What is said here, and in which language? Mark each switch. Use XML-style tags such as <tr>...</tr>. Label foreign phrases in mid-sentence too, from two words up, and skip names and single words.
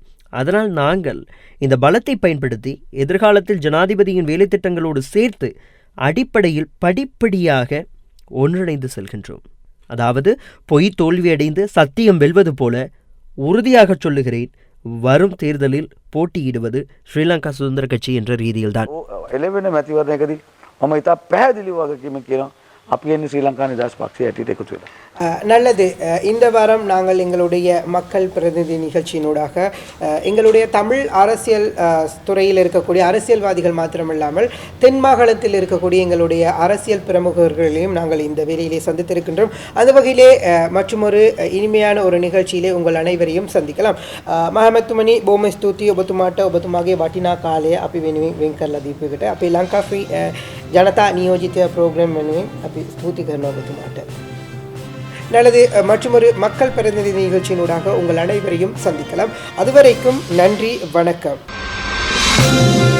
<ta>அதனால் நாங்கள் இந்த பலத்தை பயன்படுத்தி எதிர்காலத்தில் ஜனாதிபதியின் வேலைத்திட்டங்களோடு சேர்த்து அடிப்படையில் படிப்படியாக ஒன்றிணைந்து செல்கின்றோம். அதாவது பொய் தோல்வியடைந்து சத்தியம் வெல்வது போல உறுதியாக சொல்லுகிறேன், வரும் தேர்தலில் போட்டியிடுவது ஸ்ரீலங்கா சுதந்திர கட்சி என்ற ரீதியில்தான்.</ta> <si>එළවෙන මැතිවරණයකදී මම ඉතා පැහැදිලි වගකීමක් කියනවා අපි එන්නේ ශ්‍රී ලංකා නිදහස් පක්ෂය ඇටියට එකතු වෙලා.</si> <ta>நல்லது. இந்த வாரம் நாங்கள் எங்களுடைய மக்கள் பிரதிநிதி நிகழ்ச்சியினூடாக எங்களுடைய தமிழ் அரசியல் துறையில் இருக்கக்கூடிய அரசியல்வாதிகள் மாத்திரமில்லாமல் தென் மாகாணத்தில் இருக்கக்கூடிய எங்களுடைய அரசியல் பிரமுகர்களையும் நாங்கள் இந்த வேளையிலே சந்தித்திருக்கின்றோம். அந்த வகையிலே மற்றொரு இனிமையான ஒரு நிகழ்ச்சியிலே உங்கள் அனைவரையும் சந்திக்கலாம்.</ta> <si>මහමැතිතුමනි බොහොම ස්තුතියි ඔබතුමාට ඔබතුමාගේ වටිනා කාලය අපි වෙනුවෙන් වෙන් කරලා දීපුවකට. අපේ ලංකා ෆ්‍රී ජනතා නියෝජිත ප්‍රෝග්‍රෑම් වෙනුවෙන් අපි ස්තුති කරනවා ඔබතුමාට.</si> <ta>நல்லது. மற்றொரு மக்கள் பிரதிநிதி நிகழ்ச்சியினூடாக உங்கள் அனைவரையும் சந்திக்கலாம். அதுவரைக்கும் நன்றி, வணக்கம்.</ta>